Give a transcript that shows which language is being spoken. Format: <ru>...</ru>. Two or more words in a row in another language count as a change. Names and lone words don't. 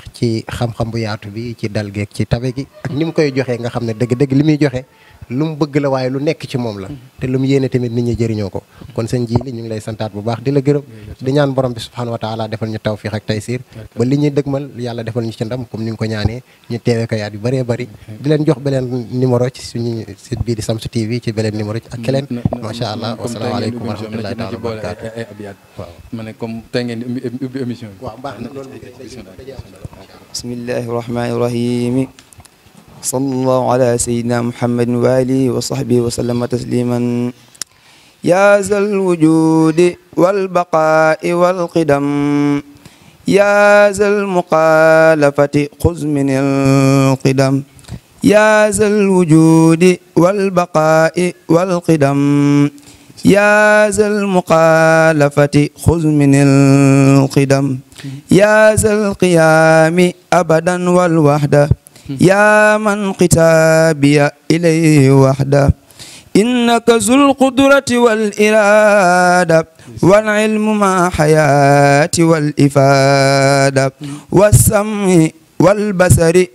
<wo>ci xam-xam bu yaatu bi ci dal geeg ci tabe gi ak ni mu koy joxee nga xam ne dëgg-dëgg li muy joxe lu mu bëgg la waaye lu nekk ci moom la te lu mu yéene tamit nit ñi jëriñoo ko kon sëñ Jili ñu ngi lay santaat bu baax di la gërëm di ñaan borom bi</wo> <ar>سبحانه وتعالى</ar> <wo>defal ñu tawfiq ak taysir ba li ñuy dëgmal yàlla defal ñu ci ndam comme ni nga ko ñaanee ñu teewee ko yaat yu bëree bëri di leen jox beneen numéro ci suñu site bii di Shamsu TV ci beneen numéro ci ak keneen</wo> <ar>ما شاء الله والسلام عليكم ورحمة الله تعالى وبركاته</ar> <wo>waaw ma ne comme tey ngeen ubbi émission bi waaw baax na loolu</wo> <ar>بسم الله الرحمن الرحيم صلى الله على سيدنا محمد وآله وصحبه وسلم تسليما يا ذا الوجود والبقاء والقدم يا ذا المخالفة خذ من القدم يا ذا الوجود والبقاء والقدم يا ذا المخالفة خذ من القدم يا ذا القيام أبدا والوحدة يا من قتابي إليه وحده إنك ذو القدرة والإرادة والعلم مع حياة والإفادة والسمع والبصر</ar>